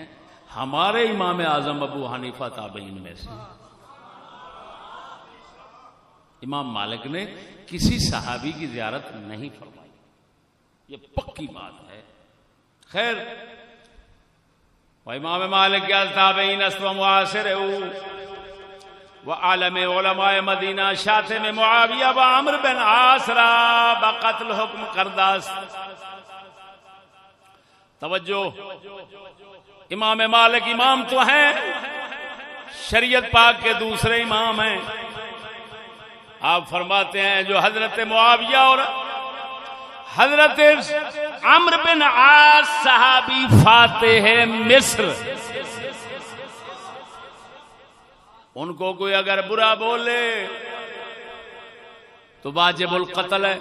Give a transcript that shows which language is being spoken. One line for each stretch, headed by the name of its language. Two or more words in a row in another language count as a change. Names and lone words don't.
Urdu: ہمارے امام اعظم ابو حنیفہ تابعین میں سے. امام مالک نے کسی صحابی کی زیارت نہیں فرمائی، یہ پکی بات ہے.
Persian: خیر، وامام مالک کیا تابعین است و معاصر و عالم علماء مدینہ شاتم معاویہ و عمرو بن عاص را بقتل حکم کرده است.
Urdu: توجہ، امام مالک امام تو ہیں، شریعت پاک کے دوسرے امام ہیں. آپ فرماتے ہیں جو حضرت معاویہ اور حضرت عمرو بن عاص صحابی فاتح مصر، ان کو کوئی اگر برا بولے تو واجب القتل ہے.